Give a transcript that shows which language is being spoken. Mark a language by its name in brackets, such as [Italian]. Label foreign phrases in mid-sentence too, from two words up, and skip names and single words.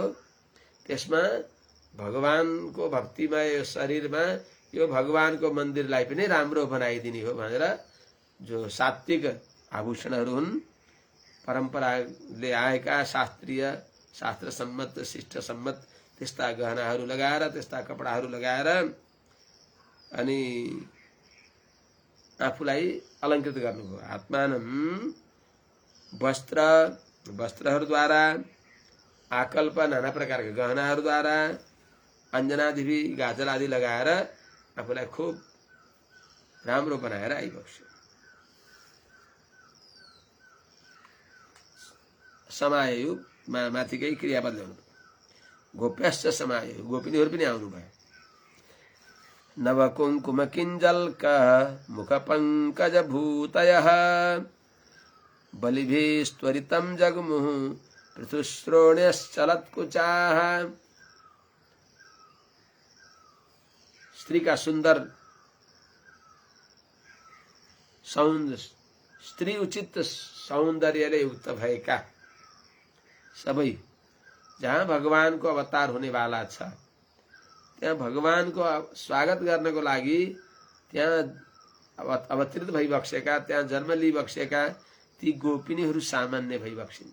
[Nepali] त्यसमा भगवानको भक्तिमय शरीरमा यो भगवानको मन्दिरलाई पनि राम्रो बनाइदिने हो भनेर जो सात्विक आभूषणहरू हुन्, परम्पराले आएका शास्त्रीय शास्त्र सम्मत शिष्ट सम्मत त्यस्ता गहनाहरू लगाएर, त्यस्ता कपडाहरू लगाएर अनि आफूलाई अलङ्कृत गर्नुभयो। आत्मानं वस्त्रहरूद्वारा, आकल्प नाना प्रकारका गहनाहरूद्वारा, अञ्जनादि गाजल आदि लगाएर आफूलाई खुब राम्रो बनाएर आइबक्स्यो। समायु माथिकै क्रियापद ल्याउनु। [Sanskrit] गोप्यश्च समायु, गोपिनीहरू पनि आउनुभयो। नवकुङ्कुम किञ्जल्क मुखपङ्कज भूतयः बलिभिस्त्वरितं जगमुः पृथुश्रोण्यश्चलत्कुचाः। [Hindi] स्त्री का सुंदर स्त्री [Nepali] उचित सौन्दर्यले युक्त भएका सबै, जहाँ [Hindi] भगवान को अवतार होने वाला [Nepali] छ, त्यहाँ भगवान को स्वागत गर्नको लागि त्यहाँ अवतरित भइबक्सेका, त्यहाँ जन्म लिइबक्सेका ती गोपिनीहरू सामान्य भइबक्सिन्।